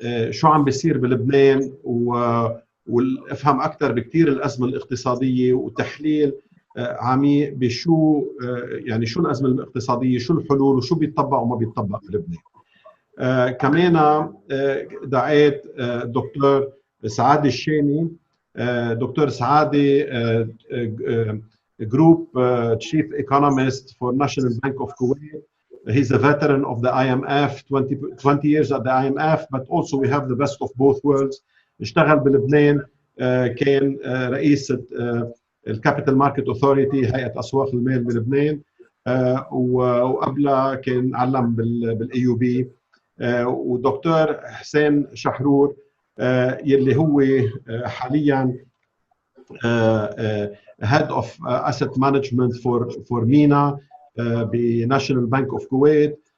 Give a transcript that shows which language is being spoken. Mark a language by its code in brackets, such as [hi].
[ar] شو عم بيصير بلبنان، وافهم اكثر بكثير الازمه الاقتصاديه، وتحليل عميق بشو يعني شو الازمه الاقتصاديه، شو الحلول، وشو بيتطبق وما بيتطبق بلبنان. كمان دعيت دكتور سعاده الشامي. دكتور سعاده جروب [en] chief economist for National Bank of Kuwait. He's a veteran of the IMF, 20 years at the IMF, but also we have the best of both worlds. [ar] اشتغل بلبنان، كان رئيس الكابيتال ماركت اوثوريتي، هيئه اسواق المال بلبنان، وقبلها كان علم بالاي يو بي. ودكتور حسين شحرور يلي هو حاليا [en] head of asset management for MENA [ar] بناشونال بانك اوف كويت.